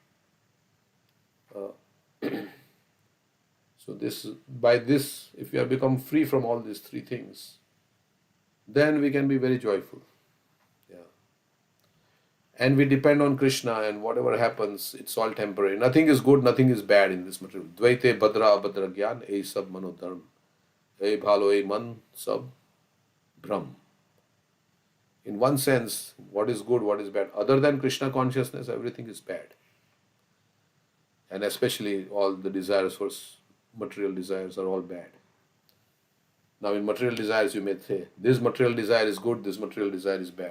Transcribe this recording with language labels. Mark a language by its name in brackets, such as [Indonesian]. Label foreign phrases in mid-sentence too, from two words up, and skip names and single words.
[English] So by this, if we have become free from all these three things, then we can be very joyful. Yeah. And we depend on Krishna, and whatever happens, it's all temporary. Nothing is good, nothing is bad in this material. [Bangla] দ্বৈতে ভদ্র অভদ্র জ্ঞান, এই সব মনোধর্ম। এই ভালো এই মন্দ সব ভ্রম. [English] In one sense, what is good, what is bad? Other than Krishna consciousness, everything is bad. And especially all the desires for material desires are all bad. Now, in material desires, you may say, this material desire is good, this material desire is bad.